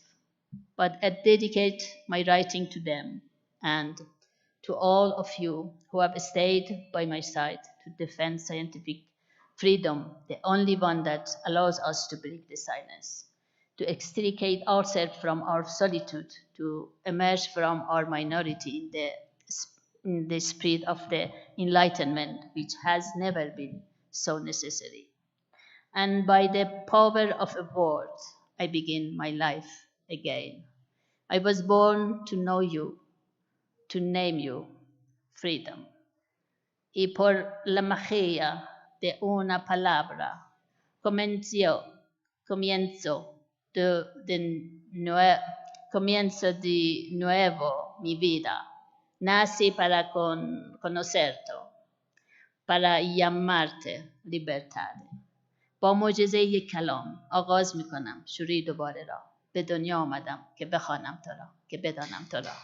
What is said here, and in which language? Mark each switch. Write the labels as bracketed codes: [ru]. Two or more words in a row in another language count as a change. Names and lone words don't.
[en] But I dedicate my writing to them and to all of you who have stayed by my side to defend scientific freedom, the only one that allows us to break the silence, to extricate ourselves from our solitude, to emerge from our minority in the spirit of the Enlightenment, which has never been so necessary. And by the power of a word, I begin my life again. I was born to know you, to name you freedom. [es] Y por la magia de una palabra, comienzo, comienzo comienzo de nuevo mi vida. Nací para conocerte, para llamarte libertad. [fa] با معجزه کلام آغاز میکنم شروعی دوباره را. به دنیا آمدم که بخوانم تو را، که بدانم تو را.